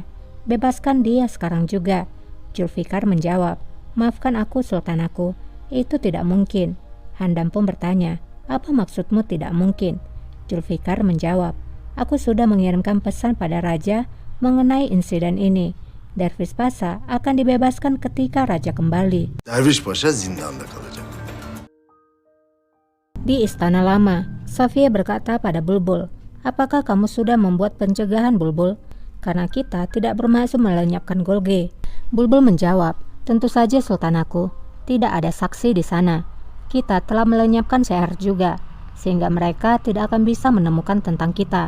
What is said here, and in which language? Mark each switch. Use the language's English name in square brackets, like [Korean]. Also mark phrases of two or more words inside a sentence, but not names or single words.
[Indonesian] Bebaskan dia sekarang juga. Zulfikar menjawab, maafkan aku Sultan aku, itu tidak mungkin. Handan pun bertanya, apa maksudmu tidak mungkin? Zulfikar menjawab, aku sudah mengirimkan pesan pada raja mengenai insiden ini. Dervis Pasa akan dibebaskan ketika raja kembali. [Turkish] Derviş Paşa zindanda kalacak. [Indonesian] Di Istana Lama, Safia berkata pada Bulbul, apakah kamu sudah membuat pencegahan Bulbul? Karena kita tidak bermaksud melenyapkan Golge. Bulbul menjawab, tentu saja Sultan aku, tidak ada saksi di sana. Kita telah melenyapkan Seher juga, sehingga mereka tidak akan bisa menemukan tentang kita.